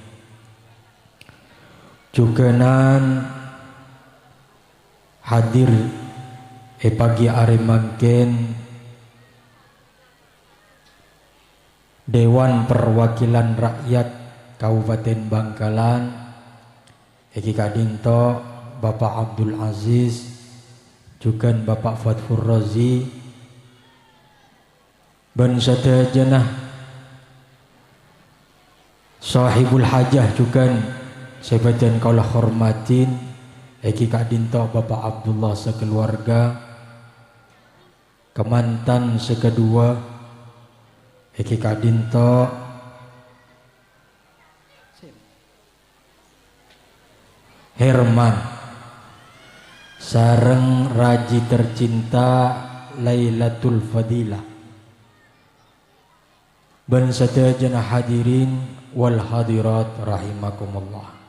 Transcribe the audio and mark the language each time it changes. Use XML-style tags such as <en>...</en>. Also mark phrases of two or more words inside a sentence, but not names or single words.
<mad>juganan</mad> <id>hadir pagi hari</id> <mad>mangken Dewan Perwakilan Rakyat Kabupaten Bangkalan, Eki Kadinto, Bapak Abdul Aziz, juga Bapak Fatfur Rozi, ben sedajenah</mad> <ar>صاحب الحاجة</ar> <mad>juga sebatan kaulah hormatin Eki Kadinto, Bapak Abdullah sekeluarga, kemantan sekedua Eki Kadinto, Herman sareng raji tercinta Lailatul Fadilah, ben sedajenah</mad> <ar>حاضرين والحاضرات رحمكم الله.</ar>